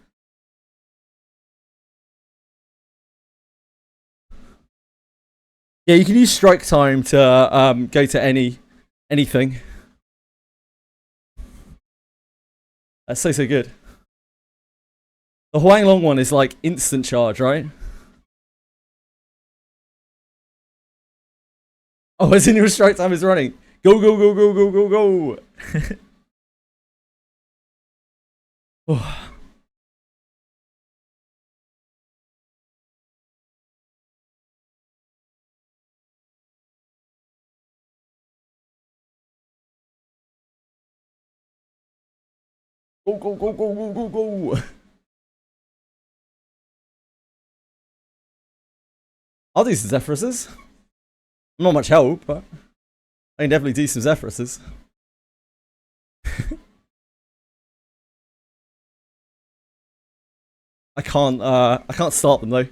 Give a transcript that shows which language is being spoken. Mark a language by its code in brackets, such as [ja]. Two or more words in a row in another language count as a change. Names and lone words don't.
[en] Yeah, you can use strike time to go to anything. That's so good. The Huang Long one is like instant charge, right? Oh, as in your strike time is running. Go, go, go, go, go, go, go. Oh. Go, go, go, go, go, go, go. I'll do some Zephyruses. Not much help, but I can definitely do some Zephyruses. I can't start them though.